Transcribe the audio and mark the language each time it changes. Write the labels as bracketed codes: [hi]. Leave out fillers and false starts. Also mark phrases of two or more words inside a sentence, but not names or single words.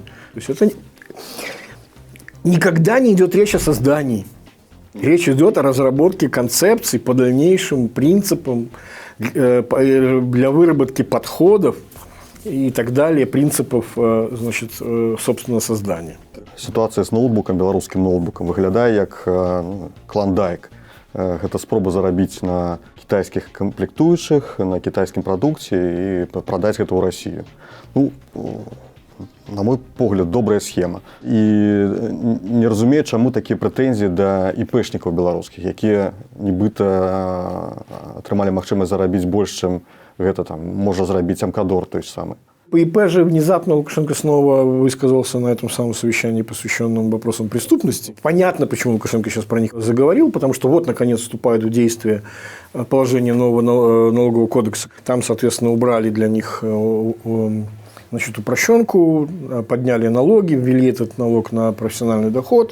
[ru] То есть, это никогда не идет речь о создании. Речь идет о разработке концепций по дальнейшим принципам для выработки подходов и так далее, принципов, значит, собственного создания. [be] Ситуація з ноутбуком, беларускім ноутбуком, выглядае як клондайк. Гэта спроба зарабіць на кітайскіх камплектуючых, на кітайскім прадукце і прадаць гэта ў Расію. Ну, на мой погляд, добрая схема. І не разумею, чаму такія прэтэнзіі да іпэшнікаў беларускіх, якія нібыта атрымалі магчымасць зарабіць больш, чым гэта там можа зрабіць Амкадор [ru] той же самый. По ИП же внезапно Лукашенко снова высказался на этом самом совещании, посвященном вопросам преступности. Понятно, почему Лукашенко сейчас про них заговорил, потому что вот, наконец, вступает в действие положение нового налогового кодекса. Там, соответственно, убрали для них значит, упрощенку, подняли налоги, ввели этот налог на профессиональный доход.